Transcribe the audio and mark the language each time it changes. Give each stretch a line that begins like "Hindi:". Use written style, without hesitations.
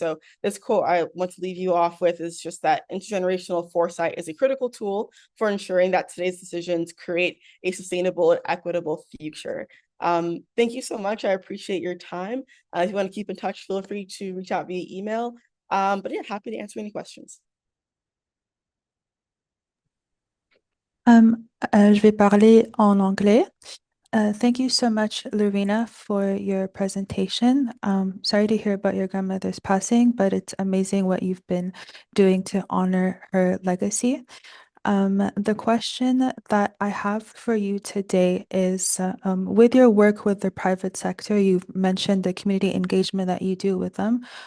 English: So this quote I want to leave you off with is just that intergenerational foresight is a critical tool for ensuring that today's decisions create a sustainable and equitable future. Thank you so much. I appreciate your time. If you want to keep in touch, feel free to reach out via email. But yeah, happy to answer any questions.
French: Je vais parler en anglais.
English: Thank you so much, Lorena, for your presentation. Sorry to hear about your grandmother's passing, but it's amazing what you've been doing to honor her legacy. The question that I have for you today is, with your work with the private sector, you've mentioned the community engagement that you do with them.